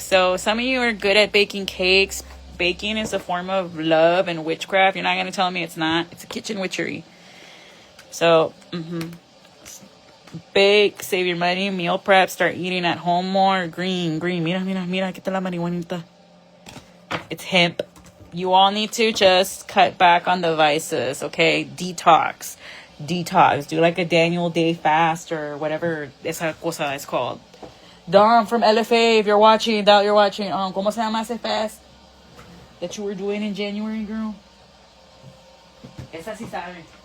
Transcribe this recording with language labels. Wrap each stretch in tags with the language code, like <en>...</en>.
<en>So, some of you are good at baking cakes. Baking is a form of love and witchcraft. You're not going to tell me it's not. It's a kitchen witchery. So, bake, save your money, meal prep, start eating at home more. Green.</en> <es>Mira, ¿qué tal la marihuanita?</es> <en>It's hemp. You all need to just cut back on the vices, okay? Detox. Do like a Daniel Day fast or whatever esa cosa is called. Dom from LFA, if you're watching, ¿cómo se llama ese fast that you were doing in January, girl? Esa sí sabe.</en>